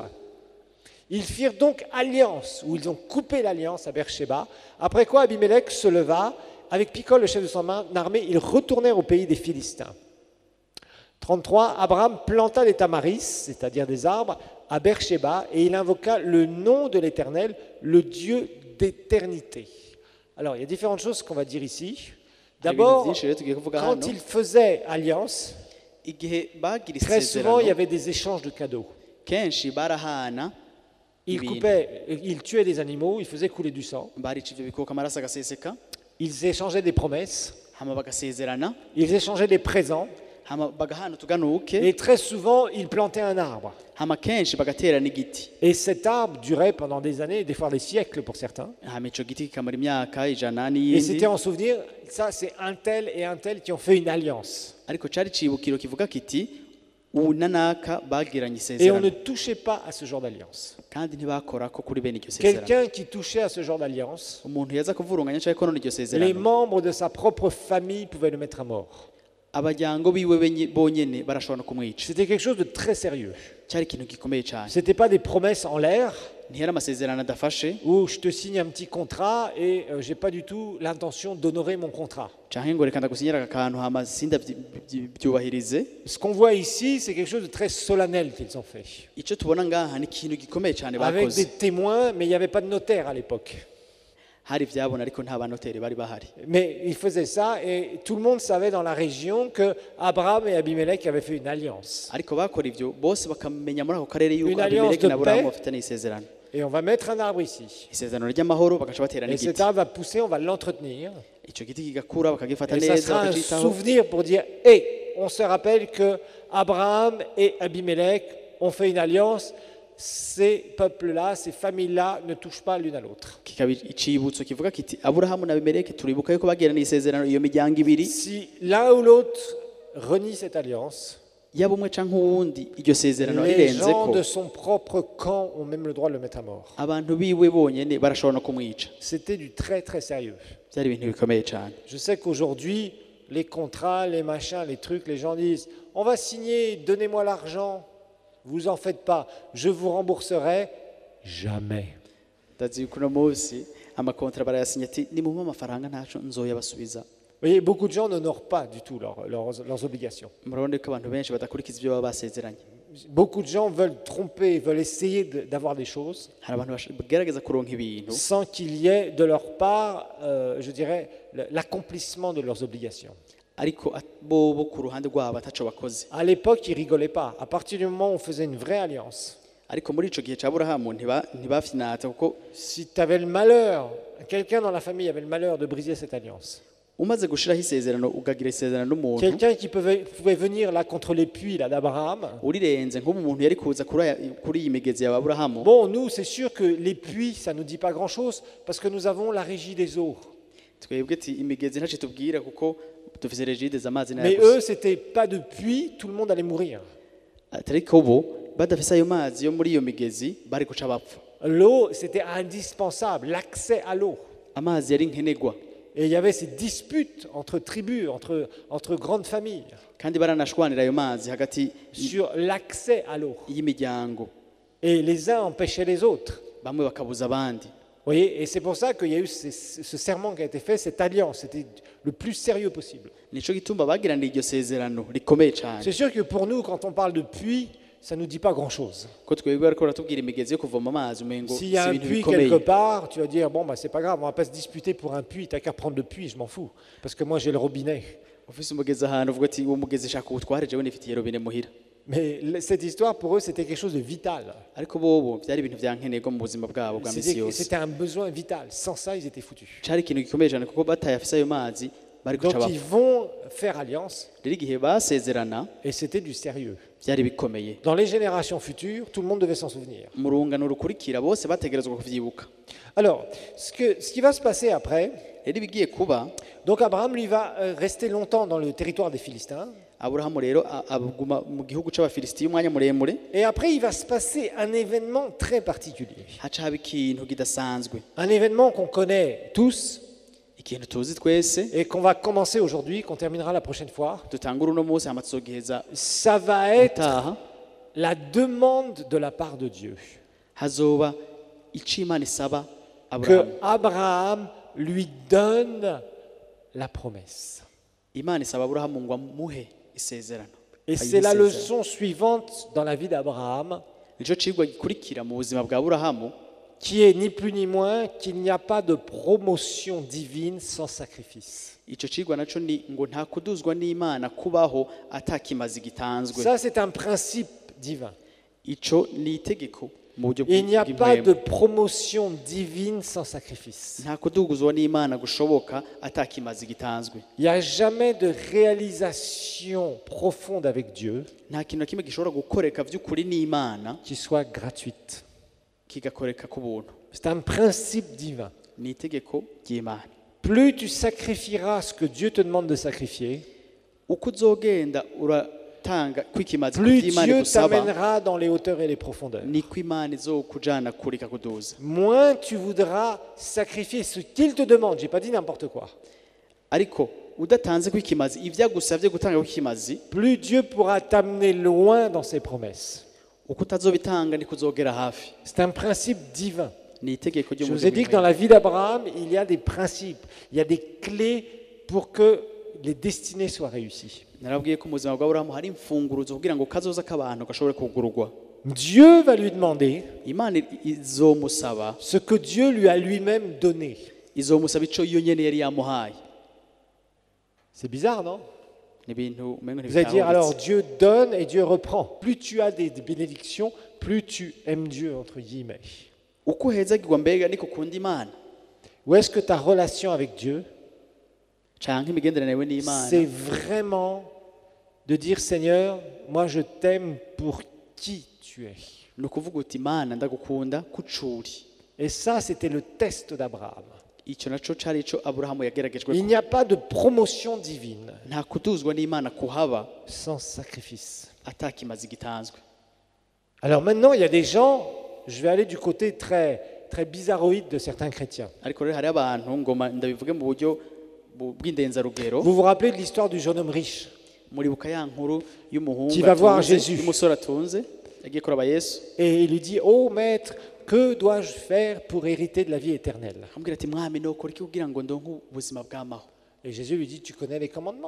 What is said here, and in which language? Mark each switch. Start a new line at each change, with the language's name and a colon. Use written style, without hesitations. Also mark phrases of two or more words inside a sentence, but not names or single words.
French: Ils firent donc alliance, ou ils ont coupé l'alliance à Beersheba, après quoi Abimelech se leva, avec Picol, le chef de son armée, ils retournèrent au pays des Philistins. 33, Abraham planta des tamaris, c'est-à-dire des arbres, à Beersheba, et il invoqua le nom de l'Éternel, le Dieu d'éternité. Alors, il y a différentes choses qu'on va dire ici.
Rundi: Hari ibintu
French: D'abord,
Rundi: byinshi rero tugiye kuvuga
French: quand
Rundi: hano.
French: ils faisaient alliance,
Rundi: Igihe bagira
French: très souvent, il y
Rundi: isezerano
French: avait des échanges de cadeaux.
Rundi: kenshi barahana
French: Ils
Rundi: ibintu.
French: coupaient, ils tuaient des animaux, ils faisaient couler du sang.
Rundi: Barica ivyo bikoko amaraso agaseseka
French: Ils échangeaient des promesses,
Rundi: hama bagasezerana
French: ils échangeaient des présents,
Rundi: hama bagahana utuganuke
French: et très souvent, ils plantaient un arbre.
Rundi: hama kenshi bagatera n'igiti
French: Et cet arbre durait pendant des années, des fois des siècles pour certains.
Rundi: hama ico giti kikamara imyaka ijana
French: Et
Rundi: n'iyindi
French: c'était en souvenir, ça c'est un tel et un tel qui ont fait une alliance.
Rundi: ariko cari cibukiro kivuga kiti ubu nanaka bagiranye
French: Et on ne
Rundi: isezerano
French: touchait pas à ce genre d'alliance.
Rundi: kandi ntibakorako kuri bene iryo sezerano.
French: Quelqu'un qui touchait à ce genre d'alliance,
Rundi: Umuntu yaza kuvurunganya canke konona iryo
French: les
Rundi: sezerano
French: membres de sa propre famille pouvaient le mettre à mort.
Rundi: abajyango biwe bonyene barashobora no kumwica.
French: C'était quelque chose de très sérieux.
Rundi: Cyari ikintu gikomeye cyane,
French: Ce n'était pas des promesses en l'air,
Rundi: ntiyari amasezerano adafashe
French: où je te signe un petit contrat et j'ai pas du tout l'intention d'honorer mon contrat.
Rundi: canke ngo reka ndagusinyira aka kantu hama sindabyubahirize.
French: Ce qu'on voit ici, c'est quelque chose de très solennel qu'ils ont fait.
Rundi: Icyo tubona ngaha ni ikintu gikomeye cyane
French: Avec
Rundi: bakoze.
French: des témoins, mais il n'y avait pas de notaire à l'époque.
Rundi: Hari ibyabona ariko nta banoteri bari bahari.
French: Mais ils faisaient ça et tout le monde savait dans la région que Abraham et Abimelech avaient fait une alliance.
Rundi: Ariko bakora ivyo bose bakamenya muri ako karere
French: Une
Rundi: yuko
French: alliance
Rundi: Abimeleki
French: de
Rundi: na Aburahamu
French: paix.
Rundi: bafitanye isezerano.
French: Et on va mettre un arbre ici.
Rundi: Isezerano ry'amahoro bagaca batera
French: Et cet
Rundi: n'igiti.
French: arbre va pousser, on va l'entretenir.
Rundi: Icyo giti kigakura bakagifata
French: Et ça
Rundi: neza
French: sera un
Rundi: bakacitaho.
French: souvenir pour dire, hé, on se rappelle que Abraham et Abimelech ont fait une alliance. Ces peuples-là, ces familles-là ne touchent pas l'une à l'autre.
Rundi: Kikaba icibutso kivuga kiti Aburahamu na Abimeleki turibuka yuko bagirana isezerano iyo miryango ibiri,
French: Si l'un ou l'autre renie cette alliance,
Rundi: yaba umwe canke uwundi iryo sezerano
French: les gens
Rundi: rirenzeko
French: de son propre camp ont même le droit de le mettre à mort.
Rundi: abantu biwe bonyene barashobora no kumwica.
French: C'était du très très sérieux.
Rundi: Byari ibintu bikomeye cyane.
French: Je sais qu'aujourd'hui, les contrats, les machins, les trucs, les gens disent, on va signer, donnez-moi l'argent, vous en faites pas, je vous rembourserai jamais.
Rundi: Ndazi yuko uno munsi amakontra barayasinya ati nimumpe amafaranga ntaco nzoyabasubiza.
French: Vous voyez, beaucoup de gens n'honorent pas du tout leurs obligations.
Rundi: Murabona ko abantu benshi badakurikiza ibyo baba basezeranye.
French: Beaucoup de gens veulent tromper, veulent essayer d'avoir des choses
Rundi: Hari abantu bagerageza kuronka ibintu
French: sans qu'il y ait de leur part, je dirais, l'accomplissement de leurs obligations.
Rundi: ariko bo ku ruhande rwabo ataco bakoze.
French: À l'époque, ils rigolaient pas. À partir du moment où on faisait une vraie alliance,
Rundi: ariko muri ico gihe ca Aburahamu ntibafyinata kuko
French: Si tu avais le malheur, quelqu'un dans la famille avait le malheur de briser cette alliance,
Rundi: umaze gushiraho isezerano ugagira isezerano n'umuntu
French: quelqu'un qui pouvait venir là contre les puits là d'Abraham,
Rundi: urirenze nk'ubu umuntu yari kuza kuri iyi migezi ya Aburahamu.
French: bon, nous, c'est sûr que les puits, ça ne nous dit pas grand-chose, parce que nous avons la régie des eaux.
Rundi: twebwe ati imigezi ntaco tubwira kuko dufise regide z'amazi
French: Mais
Rundi: n'ayagusa.
French: eux, c'était pas de puits, tout le monde allait mourir.
Rundi: Ariko bo badafise ayo mazi yo muri iyo migezi bari guca bapfa.
French: L'eau, c'était indispensable, l'accès à l'eau.
Rundi: Amazi yari nkenegwa
French: Et il y avait ces disputes entre tribus, entre grandes familles,
Rundi: kandi baranashwanira ayo mazi hagati
French: sur l'accès à l'eau.
Rundi: y'imiryango,
French: Et les uns empêchaient les autres.
Rundi: bamwe bakabuza abandi.
French: Vous voyez, et c'est pour ça qu'il y a eu ce serment qui a été fait, cette alliance, c'était le plus sérieux possible.
Rundi: Nico gituma bagiraniye iryo sezerano rikomeye cyane.
French: C'est sûr que pour nous, quand on parle de puits, ça ne nous dit pas grand-chose.
Rundi: Ko twebwe ariko baratubwira imigezi yo kuvoma amazi umengo si
French: S'il y a un
Rundi: ibintu
French: puits
Rundi: bikomeye.
French: quelque part, tu vas dire, bon, bah, c'est pas grave, on va pas se disputer pour un puits, t'as qu'à prendre le puits, je m'en fous. Parce que moi, j'ai le robinet.
Rundi: Ufise umugezi ahantu uvuga ati uwo mugezi shaka utware jewe nifitiye robine muhira.
French: Mais cette histoire, pour eux, c'était quelque chose de vital.
Rundi: Ariko bobo byari ibintu vyankeneye mu buzima bwabo bwa misi yose.
French: C'était un besoin vital. Sans ça, ils étaient foutus.
Rundi: Cari ikintu gikomeye cyane kuko batayafise ayo mazi bari guca
French: Donc,
Rundi: bapfa.
French: ils vont faire alliance,
Rundi: Rero igihe basezerana
French: et c'était du sérieux.
Rundi: byari bikomeye.
French: Dans les générations futures, tout le monde devait s'en souvenir.
Rundi: Mu rungano rukurikira bose bategerezwa kuvyibuka.
French: Alors, ce qui va se passer après,
Rundi: Rero ibigiye kuba
French: donc Abraham, lui, va rester longtemps dans le territoire des Philistins.
Rundi: Aburahamu rero abuguma mu gihugu c'abafilisitiya umwanya muremure,
French: Et après, il va se passer un événement très particulier.
Rundi: haca haba ikintu kidasanzwe,
French: Un événement qu'on connaît tous
Rundi: ikintu tuzi twese
French: et qu'on va commencer aujourd'hui, qu'on terminera la prochaine fois.
Rundi: dutangura uno munsi hama tuzogiheza
French: Ça va être
Rundi: utaha.
French: la demande de la part de Dieu.
Rundi: Hazoba ico Imana isaba
French: Que
Rundi: Aburahamu.
French: Abraham lui donne la promesse.
Rundi: Imana isaba Aburahamu ngo amuhe isezerano.
French: Et
Rundi: Ayihe
French: c'est la
Rundi: isezerano.
French: leçon suivante dans la vie d'Abraham,
Rundi: Nico cigwa gikurikira mu buzima bwa Aburahamu,
French: qui est ni plus ni moins qu'il n'y a pas de promotion divine sans sacrifice.
Rundi: ico cigwa naco ni ngo nta kuduzwa n'Imana kubaho atakimazi gitanzwe.
French: Ça, c'est un principe divin.
Rundi: Ico ni itegeko mu buryo
French: Il n'y a pas de
Rundi: bw'impwemu.
French: promotion divine sans sacrifice.
Rundi: Nta kuduguzwa n'Imana gushoboka atakimazi gitanzwe.
French: Il n'y a jamais de réalisation profonde avec Dieu
Rundi: Nta kintu na kimwe gishobora gukoreka vy'ukuri n'Imana
French: qui soit gratuite.
Rundi: kigakoreka ku buntu.
French: C'est un principe divin.
Rundi: Ni itegeko ry'Imana.
French: Plus tu sacrifieras ce que Dieu te demande de sacrifier,
Rundi: Uko uzogenda uratanga kwikimazi
French: plus
Rundi: kuvy'Imana
French: Dieu
Rundi: igusaba,
French: t'amènera dans les hauteurs et les profondeurs.
Rundi: niko Imana izokujana kure ikakuduza.
French: Moins tu voudras sacrifier ce qu'il te demande. J'ai pas dit n'importe quoi.
Rundi: Ariko udatanze kwikimazi ivyagusavye gutanga kwikimazi,
French: Plus Dieu pourra t'amener loin dans ses promesses.
Rundi: uko utazobitanga niko uzogera hafi.
French: C'est un principe divin.
Rundi: Ni itegeko ryo
French: Je
Rundi: mu
French: vous ai dit que dans la vie d'Abraham, il y a des principes, il y a des clés pour que les destinées soient réussies.
Rundi: Narabwiye ko mu buzima bwa Aburahamu hari imfunguruzo kugira ngo kazoza k'abantu gashobore kugurugwa.
French: Dieu va lui demander
Rundi: Imana izomusaba,
French: ce que Dieu lui a lui-même donné.
Rundi: izomusaba ico iyo nyene yari yamuhaye.
French: C'est bizarre, non?
Rundi: Ni ibintu umengo
French: Vous allez dire, alors
Rundi: ntibitahuritse.
French: Dieu donne et Dieu reprend. Plus tu as des bénédictions, plus tu aimes Dieu, entre guillemets.
Rundi: Uko uhezagirwa mbega niko ukunda Imana,
French: Ou est-ce que ta relation avec Dieu,
Rundi: canke imigenderanire yawe n'Imana
French: c'est vraiment de dire, Seigneur, moi je t'aime pour qui tu es.
Rundi: ni ukuvuga uti Imana ndagukunda kucuri.
French: Et ça, c'était le test d'Abraham.
Rundi: Ico naco cari ico Aburahamu yageragejwe.
French: Il n'y a pas de promotion divine
Rundi: Nta kuduzwa n'Imana kuhaba
French: sans sacrifice.
Rundi: atakimazi gitanzwe.
French: Alors maintenant, il y a des gens, je vais aller du côté très, très bizarroïde de certains chrétiens.
Rundi: Ariko rero hari abantu ngoma ndabivuge mu buryo bw'indenzarugero,
French: Vous vous rappelez de l'histoire du jeune homme riche
Rundi: muribuka ya nkuru y'umuhungu
French: Qui va voir
Rundi: atunze,
French: Jésus.
Rundi: y'umusore atunze yagiye kuraba Yesu,
French: et il lui dit, oh maître, que dois-je faire pour hériter de la vie éternelle?
Rundi: akamubwira ati mwami nokora iki kugira ngo ndonke ubuzima bw'amaho.
French: Et Jésus lui dit, tu connais les commandements.